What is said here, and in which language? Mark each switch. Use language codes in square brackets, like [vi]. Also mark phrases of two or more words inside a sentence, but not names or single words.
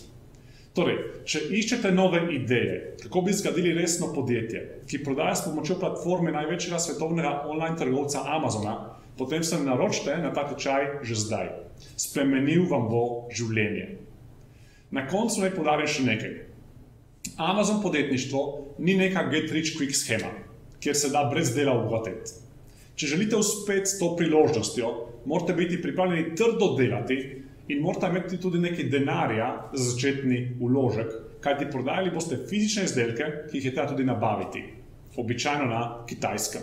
[sl] Torej, če iščete nove ideje, kako bi zgradili resno podjetje, ki prodaja s pomočjo platforme največjega svetovnega online trgovca Amazona, potem se naročite na ta tečaj že zdaj. Spremenil vam bo življenje. Na koncu naj poudarim še nekaj. Amazon podjetništvo ni neka [en] get rich quick [sl] schema, kjer se da brez dela obogateti. Če želite uspeti s to priložnostjo, morate biti pripravljeni trdo delati in morate imeti tudi nekaj denarja za začetni vložek, kajti prodajali boste fizične izdelke, ki jih je treba tudi nabaviti, običajno na Kitajskem.